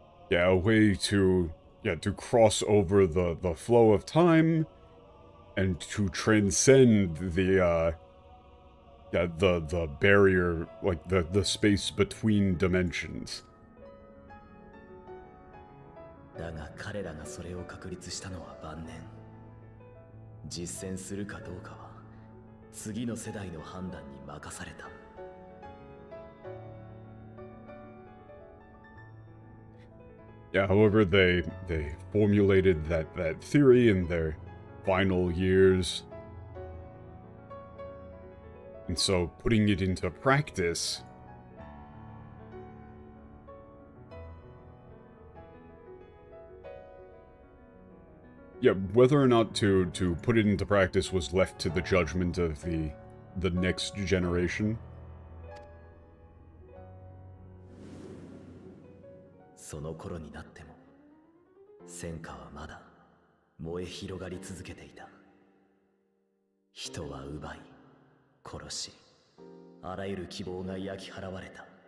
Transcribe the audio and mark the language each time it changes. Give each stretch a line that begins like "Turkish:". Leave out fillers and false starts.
English: Yeah, a way to cross over the flow of time and to transcend the barrier, like the space between dimensions.
Japanese: だが彼らがそれを確立したのは晩年。実践するかどうかは次の世代の判断に任された。
English: Yeah, however, they formulated that theory in their final years. And so putting it into practice, yeah, whether or not to put it into practice was left to the judgment of the next generation.
Japanese: その頃になっても戦火はまだ燃え広がり続けていた。人は奪い殺し、あらゆる希望が焼き払われた。